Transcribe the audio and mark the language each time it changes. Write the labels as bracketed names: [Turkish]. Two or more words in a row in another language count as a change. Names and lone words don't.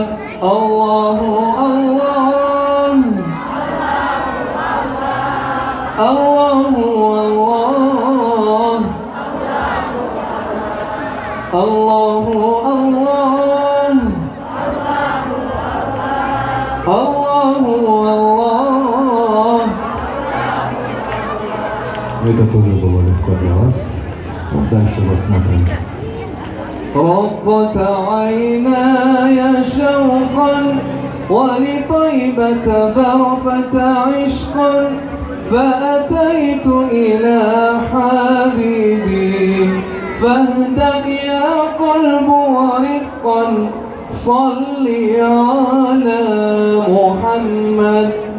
[Arabic] الله الله الله الله الله الله الله. [Russian] Это тоже было легко для вас. Вот дальше посмотрим. [Arabic] رقت عيناي شوقا ولطيبة ذرفت عشقا فأتيت إلى حبيبي فاهدأ يا قلب ورفقا صل على محمد.